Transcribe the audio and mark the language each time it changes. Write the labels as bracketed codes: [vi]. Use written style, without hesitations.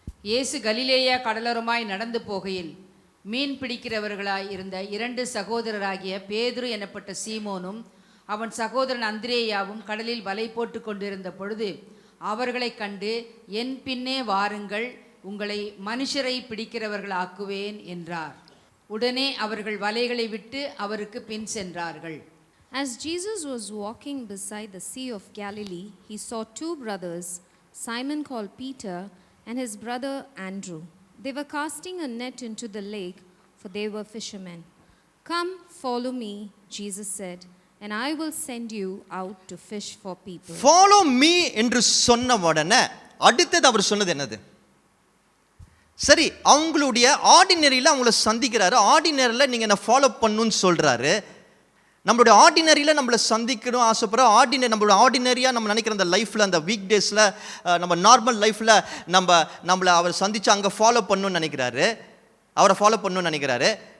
[ta] இயேசு கலிலேயா கடலோரமாய் நடந்து போகையில் மீன் பிடிக்கிறவர்களாய் இருந்த 2 சகோதரராகிய பேதுரு எனப்பட்ட சீமோனும் அவன் சகோதரன் அந்திரேயாவும் கடலில் வலை போட்டு கொண்டிருந்த பொழுது அவர்களை கண்டு, என் பின்னே வாருங்கள், உங்களை மனுஷரை பிடிக்கிறவர்கள் ஆக்குவேன் என்றார். உடனே அவர்கள் வலைகளை விட்டு அவருக்கு பின் சென்றார்கள். [en] As Jesus was walking beside the Sea of Galilee, he saw 2 brothers, Simon called Peter and his brother Andrew. They were casting a net into the lake, for they were fishermen. "Come, follow me," Jesus said, "and I will send you out to fish for people." Follow me [ta] என்று சொன்ன உடனே அடுத்தது அவர் சொன்னது என்னது? சரி, அவங்களுடைய ஆர்டினரியில் அவங்கள சந்திக்கிறாரு. ஆர்டினரியில் நீங்கள் என்ன ஃபாலோ பண்ணுன்னு சொல்கிறாரு. நம்மளுடைய ஆர்டினரியில் நம்மளை சந்திக்கணும் ஆசைப்படுற நம்மளோட ஆர்டினரியாக நம்ம நினைக்கிற அந்த லைஃப்பில், அந்த வீக் டேஸில், நம்ம நார்மல் லைஃப்பில் நம்மளை அவர் சந்தித்து அங்கே ஃபாலோ பண்ணணும்னு நினைக்கிறாரு, அவரை ஃபாலோ பண்ணணும்னு நினைக்கிறாரு.